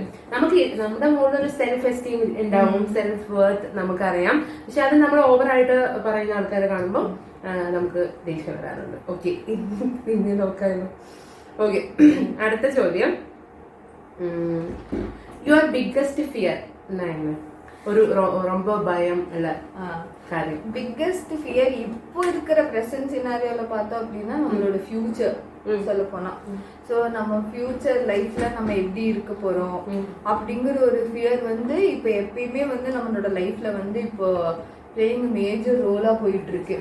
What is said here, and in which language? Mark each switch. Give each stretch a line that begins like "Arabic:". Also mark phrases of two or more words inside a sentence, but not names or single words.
Malayalam: നമുക്ക് നമ്മുടെ മുകളിലൊരു
English: self esteem
Malayalam: ഉണ്ടാവും,
English: self worth
Malayalam: നമുക്കറിയാം. പക്ഷെ അത് നമ്മൾ ഓവറായിട്ട് പറയുന്ന ആൾക്കാരെ കാണുമ്പോൾ നമുക്ക് ദേഷ്യം വരാറുണ്ട്. ഓക്കെ, ഇനി നോക്കാമല്ലോ. ഓക്കെ, അടുത്ത ചോദ്യം.
English: your biggest fear എന്നായിരുന്നു?
Tamil: ഒരു ரொம்ப பயம் இல்ல காரியம்.
English: biggest fear
Tamil: இப்போ இருக்கிற
English: present scenario
Tamil: பார்த்தோம் அப்படின்னா நம்மளோட ஃபியூச்சர் சொல்ல போனா. சோ நம்ம
English: future life
Tamil: நம்ம எப்படி இருக்க போறோம் அப்படிங்கிற ஒரு ஃபியர் வந்து இப்போ எப்பயுமே வந்து நம்மளோட லைஃப்ல வந்து இப்போ
English: playing major role
Tamil: போயிட்டு இருக்கு.